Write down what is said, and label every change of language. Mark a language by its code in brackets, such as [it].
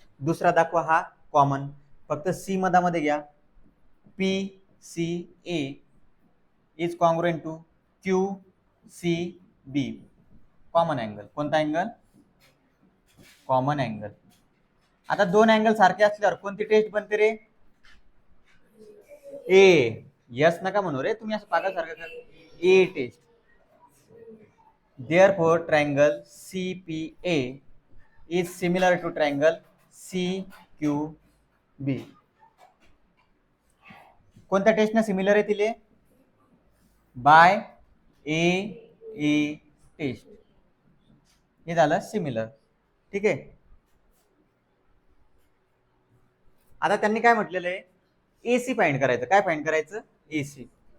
[mr] दुसरा दाखवा हा कॉमन, फक्त सी मधामध्ये घ्या, [en] P C A is congruent to Q C B. [mr] Common angle, कोणता अँगल, कॉमन अँगल. आता दोन अँगल सारखे असल्यावर कोणती टेस्ट बनते रे, ए. यस नका म्हणू रे तुम्ही, असं पागल सारखं, ए taste. [en] Therefore, triangle CPA is similar to triangle CQB. [mr] कोणत्या टेस्टने सिमिलर आहे तिले, बाय ए ए टेस्ट. हे झालं सिमिलर. ठीक आहे. आता त्यांनी काय म्हटलेलं आहे, एसी फाइंड करायचं. काय फाइंड करायचं, एसी.